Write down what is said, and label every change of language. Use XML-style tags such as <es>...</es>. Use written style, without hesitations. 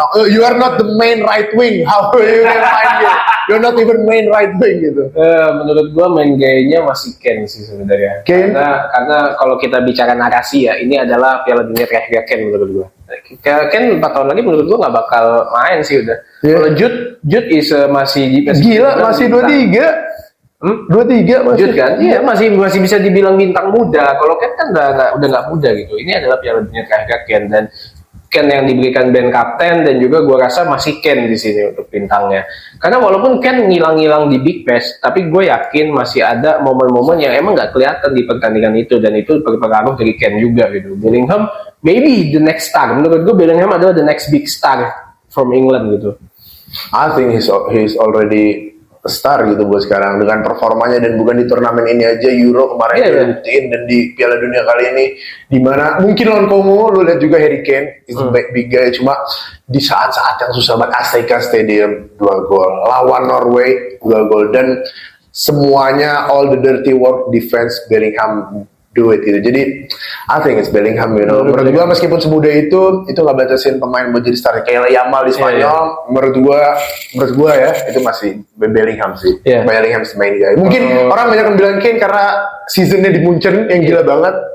<en>you are not the main right wing. How are you gonna find it? You're not even main right wing gitu.</en> <id>Menurut gue main gayanya masih Ken sih sebenarnya. Karena kalau kita bicara narasi ya, ini adalah Piala Dunia terakhir Ken menurut gue. Ken 4 tahun lagi menurut gue nggak bakal main sih udah. Kalau Jude is masih gila, masih 23. 23 masih. Jude kan? Iya, masih bisa dibilang bintang muda. Kalau Ken kan udah nggak muda gitu. Ini adalah Piala Dunia terakhir Ken, dan Ken yang diberikan band kapten, dan juga gua rasa masih Ken di sini untuk bintangnya. Karena walaupun Ken ngilang-ngilang di Big Bash, tapi gue yakin masih ada momen-momen yang emang nggak kelihatan di pertandingan itu, dan itu berpengaruh dari Ken juga gitu.</id> <en>Bellingham maybe the next star.</en> <id>Menurut gue Bellingham adalah</id> <en>the next big star from England</en> <id>gitu.</id> <en>I think he's already star</en> <id>gitu buat sekarang dengan performanya, dan bukan di turnamen ini aja, Euro kemarin dia buktiin, dan di Piala Dunia kali ini di mana mungkin lawan Kongo lu lihat juga</id> <en>Harry Kane is big guy,</en> <id>cuma di saat-saat yang susah banget Azteca Stadium 2 gol, lawan Norway 2 gol, dan semuanya</id> <en>all the dirty work defense Bellingham do it</en> <id>gitu. Jadi</id> <en>I think it's Bellingham, you know.</en> <id>Menurut gua meskipun semudah itu nggak batasin pemain buat jadi star kayak Yamal di Spanyol. Menurut gua ya itu masih Bellingham sih.</id> <en>Bellingham main guy.</en> <id>Mungkin orang banyak yang bilang Kane karena seasonnya di Munchen yang gila banget.</id>